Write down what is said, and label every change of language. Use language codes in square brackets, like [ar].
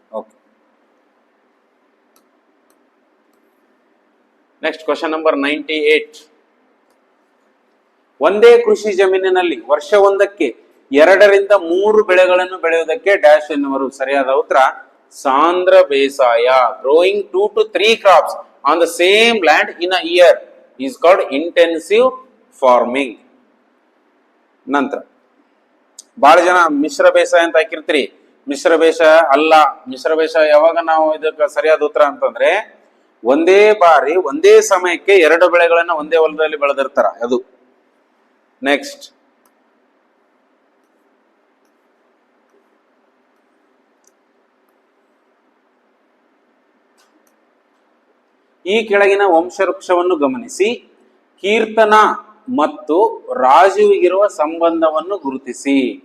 [en] Okay, next question number 98. [kn] ಒಂದೇ ಕೃಷಿ ಜಮೀನಿನಲ್ಲಿ ವರ್ಷವೊಂದಕ್ಕೆ 2 ರಿಂದ 3 ಬೆಳೆಗಳನ್ನು ಬೆಳೆಯುವುದಕ್ಕೆ ಡ್ಯಾಶ್ ಎನ್ನುವರು? ಸರಿಯಾದ ಉತ್ತರ ಸಾಂದ್ರ ಬೇಸಾಯ. [en] Growing 2 to 3 crops on the same land in a year is called intensive farming. [kn] ನಂತರ ಬಹಳ ಜನ ಮಿಶ್ರ ಬೇಸಾಯ ಅಂತ ಹಾಕಿರ್ತೀರಿ. ಮಿಶ್ರ ಬೇಸಾಯ ಅಲ್ಲ. ಮಿಶ್ರ ಬೇಸಾಯ ಯಾವಾಗ ನಾವು ಇದಕ್ಕೆ ಸರಿಯಾದ ಉತ್ತರ ಅಂತಂದ್ರೆ ಒಂದೇ ಬಾರಿ ಒಂದೇ ಸಮಯಕ್ಕೆ 2 ಬೆಳೆಗಳನ್ನ ಒಂದೇ ಹೊಲದಲ್ಲಿ ಬೆಳೆದಿರ್ತಾರ ಅದು. ನೆಕ್ಸ್ಟ್, ಈ ಕೆಳಗಿನ ವಂಶವೃಕ್ಷವನ್ನು ಗಮನಿಸಿ, ಕೀರ್ತನ ಮತ್ತು ರಾಜುವಿಗಿರುವ ಸಂಬಂಧವನ್ನು ಗುರುತಿಸಿ.